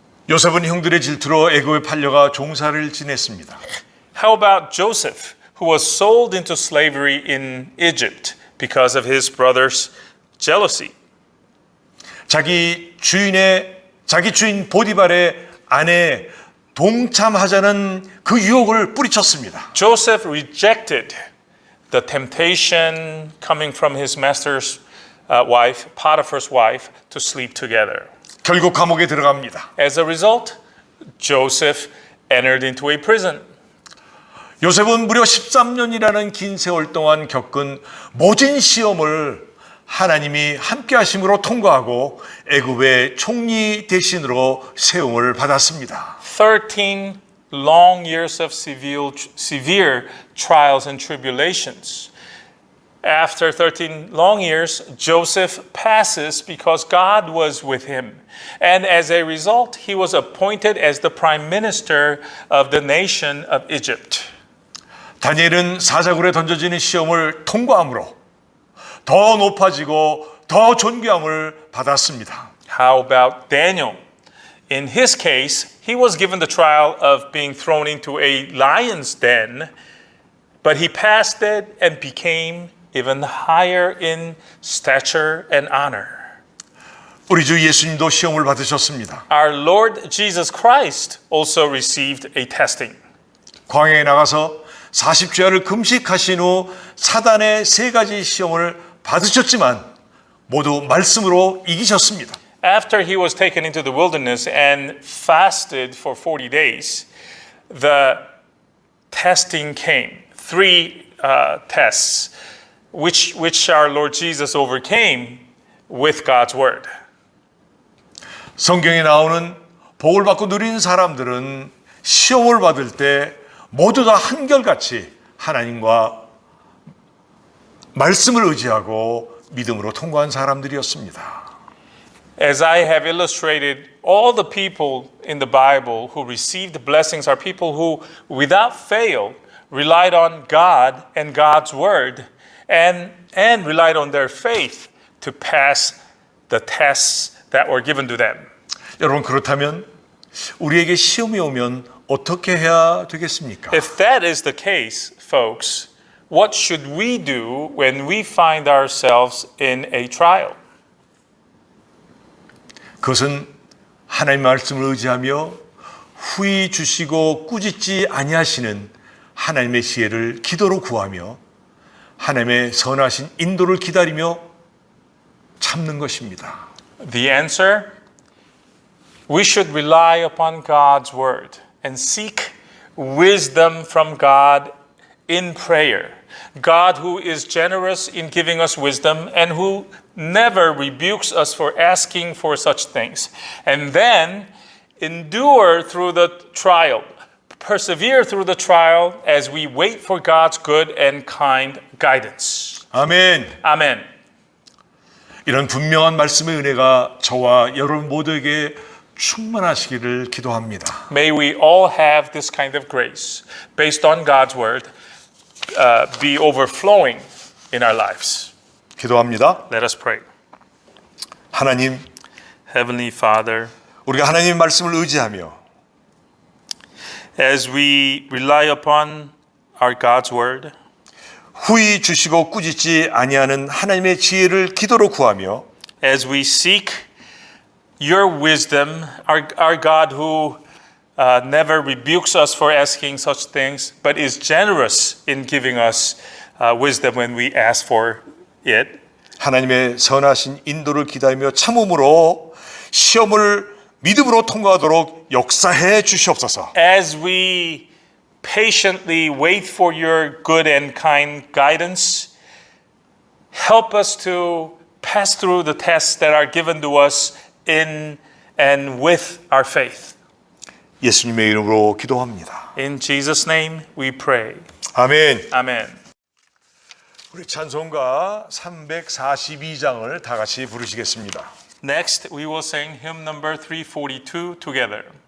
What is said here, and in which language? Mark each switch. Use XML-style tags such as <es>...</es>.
<ko>요셉은 형들의 질투로 애굽에 팔려가 종살이를 지냈습니다.</ko> <en>How about Joseph, who was sold into slavery in Egypt because of his brother's jealousy?</en> <ko>자기 주인 보디발의 아내에 동참하자는 그 유혹을 뿌리쳤습니다.</ko> <en>Joseph rejected the temptation coming from his master's wife, Potiphar's wife, to sleep together.</en> <ko>결국 감옥에 들어갑니다.</ko> <en>As a result, Joseph entered into a prison.</en> <ko>요셉은 무려 13년이라는 긴 세월 동안 겪은 모진 시험을 하나님이 함께 하심으로 통과하고 애굽의 총리 대신으로 세움을 받았습니다.</ko> <en>13 long years of severe trials and tribulations. After 13 long years, Joseph passes because God was with him. And as a result, he was appointed as the prime minister of the nation of Egypt.</en> <ko>다니엘은 사자굴에 던져지는 시험을 통과함으로 더 높아지고 더 존귀함을 받았습니다.</ko> <en>How about Daniel? In his case, he was given the trial of being thrown into a lion's den, but he passed it and became even higher in stature and honor.</en> <ko>우리 주 예수님도 시험을 받으셨습니다.</ko> <en>Our Lord Jesus Christ also received a testing.</en> <ko>광야에 나가서 40주야를 금식하신 후 사단의 3가지 시험을 받으셨지만 모두 말씀으로 이기셨습니다.</ko> <en>After he was taken into the wilderness and fasted for 40 days, the testing came. 3 tests, which our Lord Jesus overcame with God's word.</en> <ko>성경에 나오는 복을 받고 누리는 사람들은 시험을 받을 때 모두 다 한결같이 하나님과 말씀을 의지하고 믿음으로 통과한 사람들이었습니다.</ko> <en>As I have illustrated, all the people in the Bible who received blessings are people who, without fail, relied on God and God's word and relied on their faith to pass the tests that were given to them.</en> <ko>여러분 그렇다면 우리에게 시험이 오면 어떻게 해야 되겠습니까?</ko> <en>If that is the case, folks, what should we do when we find ourselves in a trial?</en> <ko>그것은 하나님의 말씀을 의지하며 후히 주시고 꾸짖지 아니하시는 하나님의 지혜를 기도로 구하며 하나님의 선하신 인도를 기다리며 참는 것입니다.</ko> <en>The answer? We should rely upon God's word and seek wisdom from God in prayer. God who is generous in giving us wisdom and who never rebukes us for asking for such things. And then endure through the trial. Persevere through the trial as we wait for God's good and kind guidance.</en> <ko>아멘.</ko> <en>Amen.</en> <ko>이런 분명한 말씀의 은혜가 저와 여러분 모두에게 충만하시기를 기도합니다.</ko> <en>May we all have this kind of grace based on God's word be overflowing in our lives.</en> <ko>기도합니다.</ko> <en>Let us pray.</en> <ko>하나님,</ko> <en>Heavenly Father,</en> <ko>우리가 하나님의 말씀을 의지하며</ko> <en>as we rely upon our God's word,</en> <ko>후히 주시고 꾸짖지 아니하는 하나님의 지혜를 기도로 구하며</ko> <en>as we seek your wisdom, our God who never rebukes us for asking such things, but is generous in giving us wisdom when we ask for it.</en> <ko>하나님의 선하신 인도를 기다리며 참음으로 시험을 믿음으로 통과하도록 역사해 주시옵소서.</ko> <en>As we patiently wait for your good and kind guidance, help us to pass through the tests that are given to us in and with our faith.</en> <ko>예수님의 이름으로 기도합니다.</ko> <en>In Jesus' name we pray.</en> <ko>아멘.</ko> <en>Amen.</en> <ko>우리 찬송가 342장을 다 같이 부르시겠습니다.</ko> <en>Next, we will sing hymn number 342 together.</en>